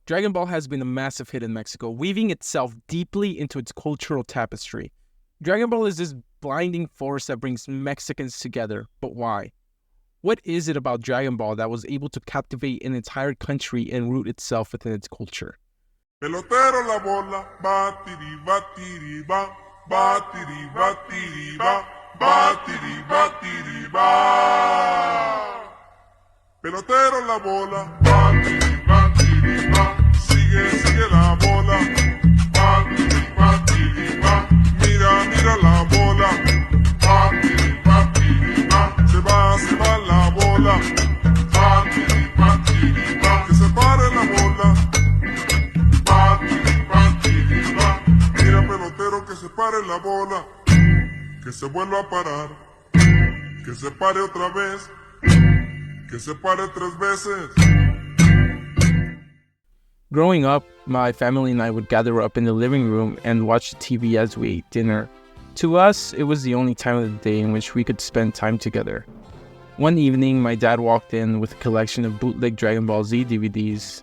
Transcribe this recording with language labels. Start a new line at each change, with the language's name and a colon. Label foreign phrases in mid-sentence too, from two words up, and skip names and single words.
English: Dragon Ball has been a massive hit in Mexico, weaving itself deeply into its cultural tapestry. Dragon Ball is this blinding force that brings Mexicans together, but why? What is it about Dragon Ball that was able to captivate an entire country and root itself within its culture?
Spanish: Pelotero la bola, batiri, batiri, ba, batiri, batiri, ba, batiri, batiri, ba. Pelotero la bola, batiri, batiri, ba, sigue la bola, batiri, batiri, ba, mira la bola, batiri, batiri, ba, se va la bola, batiri, batiri, ba, que se pare la bola. Mira pelotero que se pare la bola, que se vuelva a parar, que se pare otra vez, que se pare 3 veces.
English: Growing up, my family and I would gather up in the living room and watch the TV as we ate dinner. To us, it was the only time of the day in which we could spend time together. One evening, my dad walked in with a collection of bootleg Dragon Ball Z DVDs.